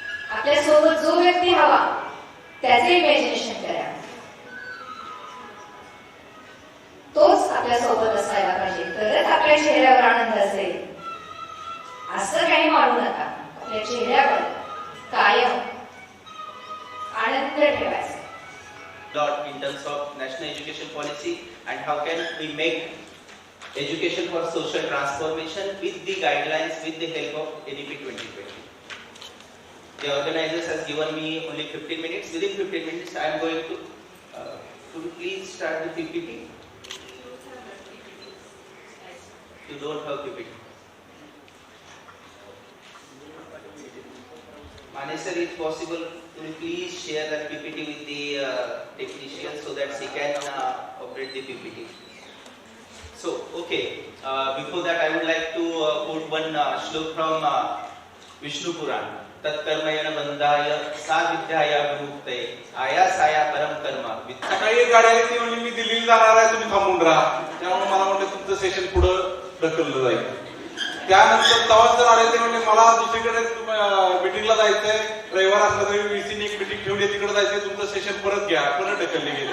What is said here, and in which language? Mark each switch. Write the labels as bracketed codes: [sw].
[mr] आपल्या सोबत जो व्यक्ती हवा त्याचे इमॅजिनेशन करा, तोच आपल्या सोबत असायला पाहिजे, तरच आपल्या चेहऱ्यावर आनंद असेल. असं काही मानू नका. आपल्या चेहऱ्यावर कायम आनंद ठेवायचा. [en] In terms of national education policy and how can we make education for social transformation with the guidelines, with the help of NEP 2020. The organizers has given me only 15 minutes. Within 15 minutes, I am going to. Could you please start the PPT? You don't have PPT. Mane sir, if possible, could you please share that PPT with the technician so that he can operate the PPT. So, okay, before that I would like to quote one shlok from Vishnu Puran. [sa] Tat karmayana bandhaya sa vidyaya vimuktay aya saya param karma. [mr] सकाळी एक गाडी आली ती म्हणली मी दिल्लीला जाणार आहे, तुम्ही थांबून राहा. त्यामुळे मला म्हटलं तुमचं सेशन पुढे ढकललं जाईल. त्यानंतर तेव्हा जर आले ते म्हणजे मला दुसरीकडे मिटिंगला जायचंय, रविवार असला तरी VC एक मिटिंग ठेवली तिकडे जायचंय, तुमचं सेशन परत घ्या, परत ढकलले गेले.